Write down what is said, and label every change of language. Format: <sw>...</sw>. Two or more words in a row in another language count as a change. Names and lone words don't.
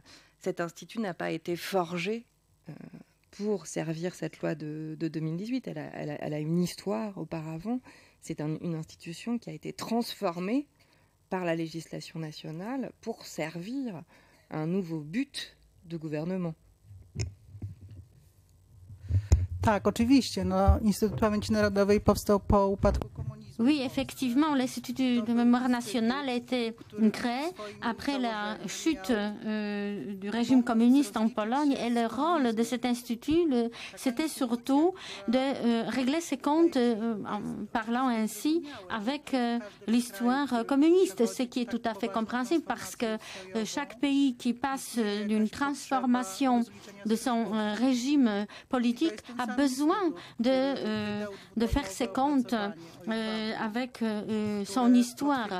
<fr>Cet institut n'a pas été forgé pour servir cette loi de 2018. Elle a une histoire auparavant. C'est une institution qui a été transformée par la législation nationale pour servir un nouveau but de gouvernement.</fr> <pl>Tak, oczywiście. Instytut Pamięci Narodowej powstał po upadku komunizmu.</pl> <fr>Oui, effectivement, l'Institut de mémoire nationale a été créé après la chute du régime communiste en Pologne et le rôle de cet institut, c'était surtout de régler ses comptes en parlant ainsi avec l'histoire communiste, ce qui est tout à fait compréhensible parce que chaque pays qui passe d'une transformation de son régime politique a besoin de faire ses comptes avec son histoire.</fr>